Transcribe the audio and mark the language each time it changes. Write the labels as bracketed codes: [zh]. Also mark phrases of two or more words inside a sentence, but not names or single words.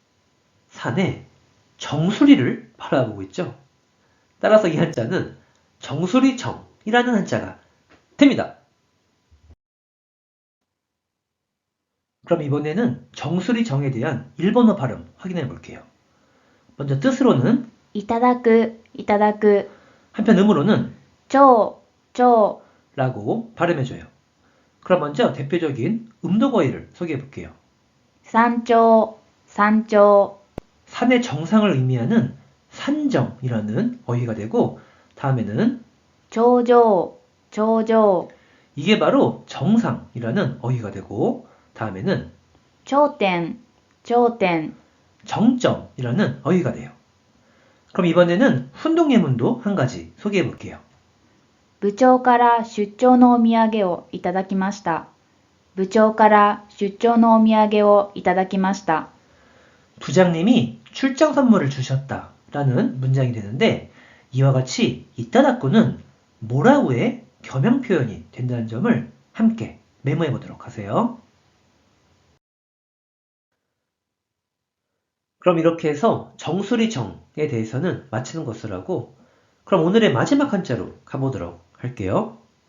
[ko] 산에 정수리를 바라보고 있죠. 따라서 이 한자는 정수리정이라는 한자가 됩니다. 그럼 이번에는 정수리정에 대한 일본어 발음 확인해 볼게요. 먼저 뜻으로는 [ja] いただく、いただく。 [ko] 한편 음으로는 [ja] 超、超。 [ko] 라고 발음해줘요. 그럼 먼저 대표적인 음도거의를 소개해 볼게요. [ja] 山頂、山頂。 [ko] 산의 정상을 의미하는 산정이라는 어휘가 되고 다음에는 [ja] 頂上、頂上。 [ko] 이게 바로 정상이라는 어휘가 되고 다음에는 [ja] 頂点、頂点。 [ko] 정점이라는 어휘가 돼요. 그럼 이번에는 훈동예문도 한 가지 소개해 볼게요. [ja] 部長から出張のお土産をいただきました。部長から出張のお土産をいただきました。 [ko] 부장님이 출장 선물을 주셨다라는 문장이 되는데 이와 같이 이따다꾸는 뭐라고의 겸용 표현이 된다는 점을 함께 메모해 보도록 하세요. 그럼 이렇게 해서 정수리정에 대해서는 마치는 것을 하고 그럼 오늘의 마지막 한자로 가보도록 할게요.